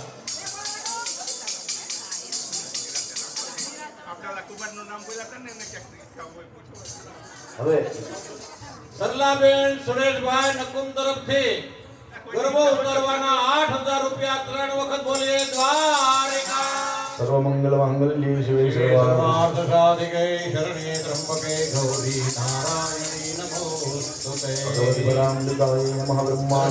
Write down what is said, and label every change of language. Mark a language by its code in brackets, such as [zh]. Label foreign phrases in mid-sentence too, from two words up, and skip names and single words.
[gu] હવે સરલાબેન સુરેશભાઈ નકુમ તરફથી ગરબો ઉતારવાના 8000 રૂપિયા 3 વખત બોલીએ દ્વારિકા. [sa] सर्वमंगल मांगल्ये शिवे सर्वार्थ सर्वार्थसाधिके शरण्ये त्र्यंबके गौरी नारायणी नमोस्तुते भगवती परांबिकाय नमः ब्रह्मांड